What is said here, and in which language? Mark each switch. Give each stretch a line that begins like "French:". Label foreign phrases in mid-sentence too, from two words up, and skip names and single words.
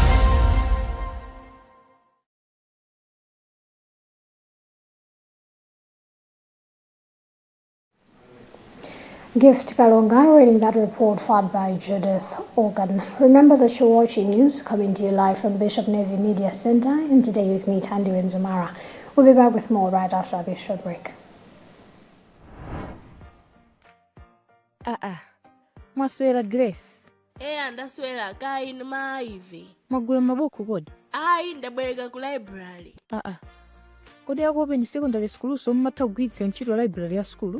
English: Gift Kalunga reading that report filed by Judith Organ. Remember that you're watching news coming to you live from Bishop Navy Media Center, and today with me, Tandy Wenzumara. We'll be back with more right after this short break.
Nyanja: Mwaswera Grace. Ndaswera kai maive. Mwagula mabuku kodi? Ayi ndabwereka ku library. Kodi yako ni
English: secondary school
Nyanja: so mmatha kugwiritsa ntchito library ya school?